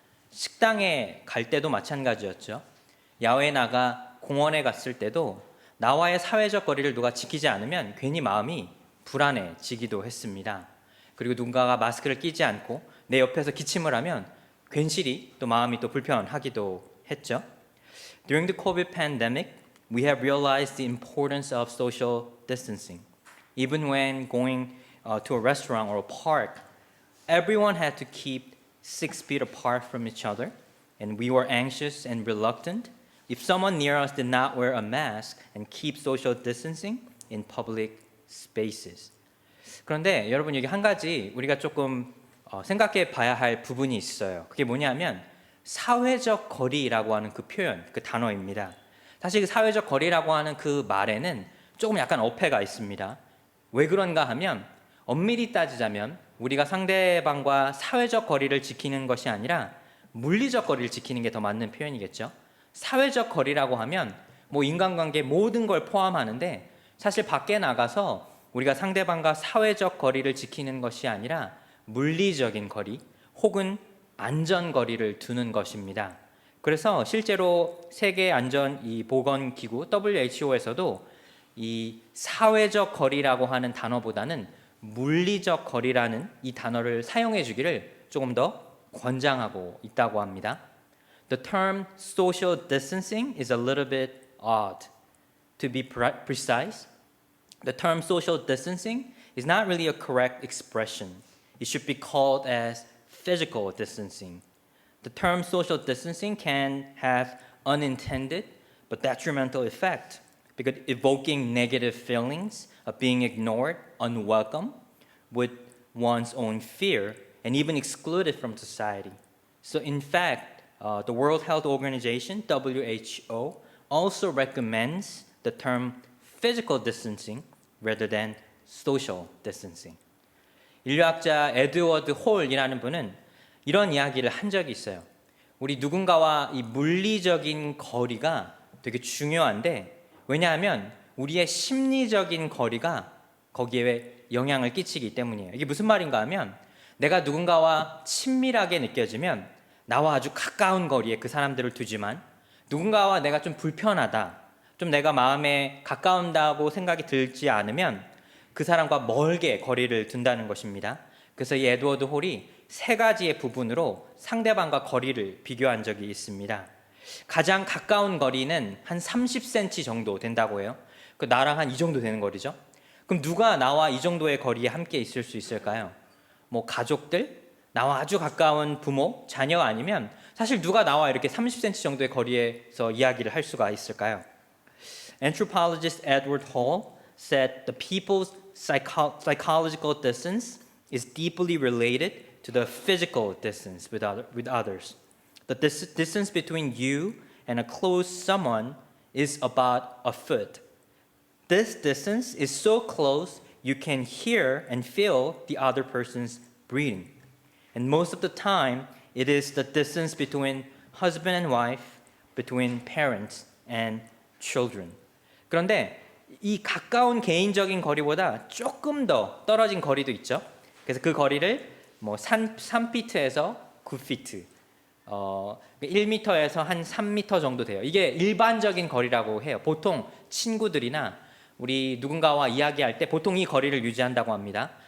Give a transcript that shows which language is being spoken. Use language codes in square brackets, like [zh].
[ko] 식당에 갈 때도 마찬가지였죠. 야외에 나가 공원에 갔을 때도 나와의 사회적 거리를 누가 지키지 않으면 괜히 마음이 불안해지기도 했습니다. 그리고 누군가가 마스크를 끼지 않고 내 옆에서 기침을 하면 괜시리 또 마음이 또 불편하기도 했죠. [en] During the COVID pandemic, we have realized the importance of social distancing. Even when going to a restaurant or a park, everyone had to keep 6 feet apart from each other, and we were anxious and reluctant if someone near us did not wear a mask and keep social distancing in public spaces. [ko] 그런데 여러분, 여기 한 가지 우리가 조금 생각해 봐야 할 부분이 있어요. 그게 뭐냐면 사회적 거리라고 하는 그 표현, 그 단어입니다. 사실 그 사회적 거리라고 하는 그 말에는 조금 약간 어폐가 있습니다. 왜 그런가 하면 엄밀히 따지자면 우리가 상대방과 사회적 거리를 지키는 것이 아니라 물리적 거리를 지키는 게 더 맞는 표현이겠죠. 사회적 거리라고 하면 뭐 인간관계 모든 걸 포함하는데 사실 밖에 나가서 우리가 상대방과 사회적 거리를 지키는 것이 아니라 물리적인 거리 혹은 안전거리를 두는 것입니다. 그래서 실제로 세계안전보건기구 WHO에서도 이 사회적 거리라고 하는 단어보다는 물리적 거리라는 이 단어를 사용해 주기를 조금 더 권장하고 있다고 합니다. [en] The term social distancing is a little bit odd. To be precise, the term social distancing is not really a correct expression. It should be called as physical distancing. The term social distancing can have unintended but detrimental effect because evoking negative feelings of being ignored, unwelcome, with one's own fear, and even excluded from society. So in fact, the World Health Organization, WHO, also recommends the term physical distancing rather than social distancing. [ko] 인류학자 에드워드 홀이라는 분은 이런 이야기를 한 적이 있어요. 우리 누군가와 이 물리적인 거리가 되게 중요한데 왜냐하면 우리의 심리적인 거리가 거기에 영향을 끼치기 때문이에요. 이게 무슨 말인가 하면 내가 누군가와 친밀하게 느껴지면 나와 아주 가까운 거리에 그 사람들을 두지만 누군가와 내가 좀 불편하다, 좀 내가 마음에 가까운다고 생각이 들지 않으면 그 사람과 멀게 거리를 둔다는 것입니다. 그래서 이 에드워드 홀이 세 가지의 부분으로 상대방과 거리를 비교한 적이 있습니다. 가장 가까운 거리는 한 30cm 정도 된다고 해요. 그 나랑 한 이 정도 되는 거리죠. 그럼 누가 나와 이 정도의 거리에 함께 있을 수 있을까요? 뭐 가족들? 나와 아주 가까운 부모, 자녀 아니면 사실 누가 나와 이렇게 30cm 정도의 거리에서 이야기를 할 수가 있을까요? [en] Anthropologist Edward Hall said the people's psychological distance is deeply related to the physical distance with others. The distance between you and a close someone is about a foot. This distance is so close you can hear and feel the other person's breathing. And most of the time, it is the distance between husband and wife, between parents and children. [ko] 그런데 이 가까운 개인적인 거리보다 조금 더 떨어진 거리도 있죠. 그래서 그 거리를 뭐 3피트에서 9피트, 1m에서 한 3m 정도 돼요. 이게 일반적인 거리라고 해요. 보통 친구들이나 우리 누군가와 이야기할 때 보통 이 거리를 유지한다고 합니다.